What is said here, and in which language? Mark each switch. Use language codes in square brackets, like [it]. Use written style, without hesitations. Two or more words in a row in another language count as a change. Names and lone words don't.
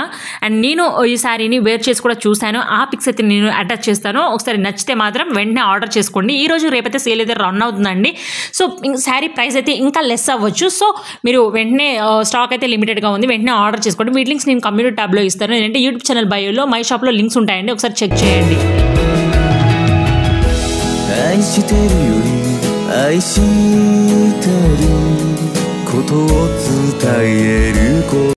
[te] అండ్ నేను ఈ శారీని వేర్ చేసి కూడా చూశాను. ఆ పిక్స్ అయితే నేను అటాచ్ చేస్తాను. ఒకసారి నచ్చితే మాత్రం వెంటనే ఆర్డర్ చేసుకోండి. ఈ రోజు రేపైతే సేల్ అయితే రన్ అవుతుందండి. [en] so saree price [te] అయితే ఇంకా లెస్ అవ్వచ్చు. సో మీరు వెంటనే స్టాక్ అయితే లిమిటెడ్గా ఉంది. వెంటనే ఆర్డర్ చేసుకోండి. వీటి లింక్స్ నేను [en] community tabలో [te] ఇస్తాను. ఏంటంటే [en] YouTube channel bioలో my shopలో [te] లింక్స్ ఉంటాయండి. ఒకసారి చెక్ చేయండి. [ja] 愛してるより愛してることを伝える